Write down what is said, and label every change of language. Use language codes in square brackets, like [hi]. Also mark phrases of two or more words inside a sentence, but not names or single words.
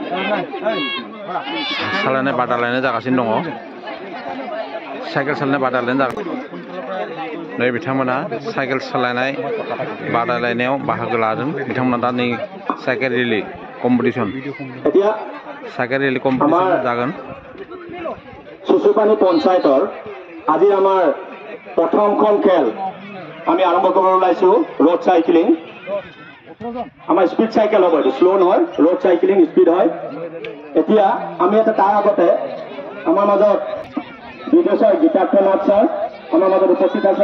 [brx] सालायनाय बादायलायनाय जागासिनो दङ साइकेल सालायनाय बादायलायनाय नै बिथांमोना साइकेल सालायनाय बादायलायनायाव बाहागो लादों बिथांमोना दा नै [en] cycle rally competition [brx] जागोन [as] শিশুপানী পঞ্চায়তৰ আজি আমাৰ প্ৰথমখন খেল আমি আৰম্ভ কৰিব ওলাইছো [en] road cycling [as] আমাৰ [en] speed cycle [as] হ'ব স্লো নহয় [en] road cycling speed [as] হয় এতিয়া আমি এটা তাৰ আগতে আমাৰ মাজত বিদেশৰ গীতাৰ্থনাথ ছাৰ আমাৰ মাজত উপস্থিত আছে